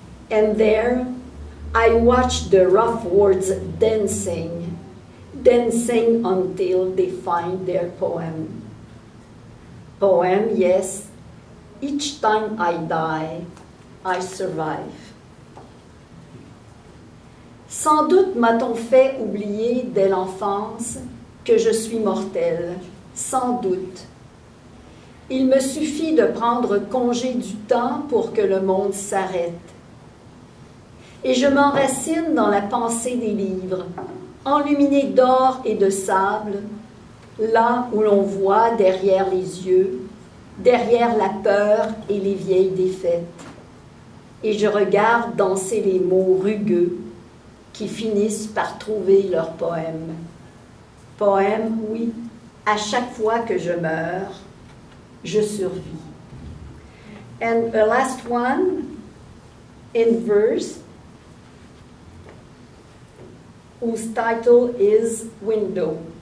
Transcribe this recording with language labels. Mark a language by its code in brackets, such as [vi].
[en] And there, I watch the rough words dancing, dancing until they find their poem. Poem, yes, each time I die, I survive. [fr] Sans doute m'a-t-on fait oublier dès l'enfance que je suis mortelle, sans doute. Il me suffit de prendre congé du temps pour que le monde s'arrête. Et je m'enracine dans la pensée des livres, enluminés d'or et de sable, là où l'on voit derrière les yeux, derrière la peur et les vieilles défaites. Et je regarde danser les mots rugueux qui finissent par trouver leur poème. Poème, oui, à chaque fois que je meurs, je survis. [en] And the last one, in verse, whose title is Window.